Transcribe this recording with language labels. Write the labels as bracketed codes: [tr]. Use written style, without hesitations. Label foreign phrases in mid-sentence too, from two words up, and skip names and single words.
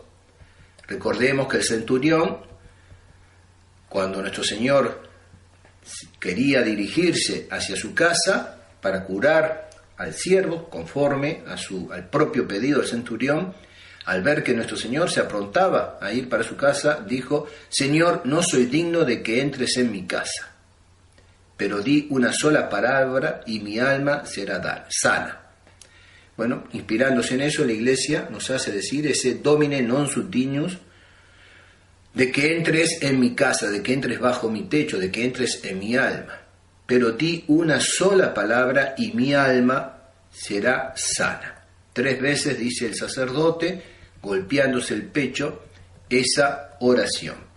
[es] Recordemos que el centurión, cuando nuestro Señor quería dirigirse hacia su casa para curar al siervo, conforme al propio pedido del centurión, al ver que nuestro Señor se aprontaba a ir para su casa, dijo: Señor, no soy digno de que entres en mi casa, pero di una sola palabra y mi alma será sana. Bueno, inspirándose en eso, la Iglesia nos hace decir ese [la] Domine non sum dignus, [es] de que entres en mi casa, de que entres bajo mi techo, de que entres en mi alma. Pero di una sola palabra y mi alma será sana. 3 veces dice el sacerdote, golpeándose el pecho, esa oración.